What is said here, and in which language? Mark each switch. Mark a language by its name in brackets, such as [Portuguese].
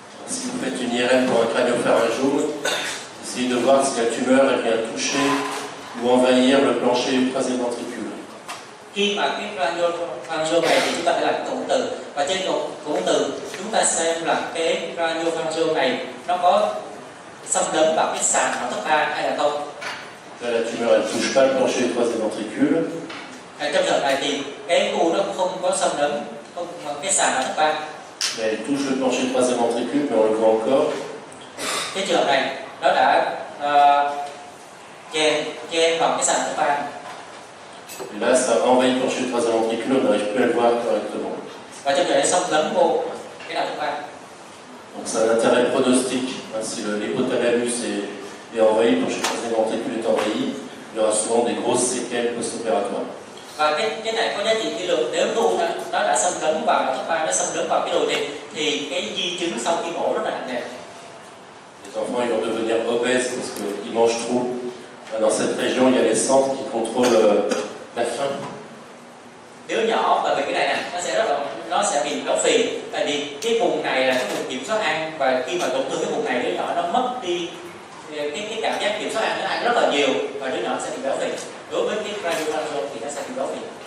[French] Si vous faites une IRM pour un craniopharyngome, essayez de voir si la tumeur elle vient toucher ou envahir le plancher du troisième ventricule. [Vietnamese] Khi mà cái craniopharyngeal này thì chúng ta phải làm cộng từ, và trên cộng từ chúng ta xem là cái craniopharyngeal này nó có xâm lấn vào cái sàn não thất ba hay là không. [French] Là, la tumeur elle touche pas le plancher du troisième ventricule. [Vietnamese] Trong trường hợp này thì cái u nó không có xâm lấn cái sàn não thất ba. [French] Mais elle touche le plancher du troisième ventricule, mais on le voit encore. [Vietnamese] Cái trường hợp này nó đã chen vào cái sàn thất ba. [French] Et là, ça envahit le plancher du troisième ventricule, on n'arrive plus à le voir correctement. [Vietnamese] Và trong trường hợp này xâm lấn vô cái não thất ba. [French] Donc c'est un intérêt pronostique. Si l'hypothalamus est envahi, le plancher du troisième ventricule est envahi, il y aura souvent des grosses séquelles post-opératoires. [Vietnamese] Và cái này có giá trị kỷ lục. Nếu u nó đã xâm lấn vào não thất ba, nó xâm lấn vào cái đồi thịt thì cái di chứng sau khi mổ rất là nặng nề. [French] Les enfants ils vont devenir obèses parce qu'ils mangent trop. Dans cette région, il y a les centres qui contrôlent la faim. [Vietnamese] Đứa nhỏ và về cái này nè, nó sẽ bị béo phì, tại vì cái vùng này là cái vùng kiểm soát ăn, và khi mà tổn thương cái vùng này, đứa nhỏ nó mất đi cái cảm giác kiểm soát ăn, nó ăn rất là nhiều và đứa nhỏ sẽ bị béo phì. Đối với cái craniopharyngeal thì nó sẽ bị béo phì.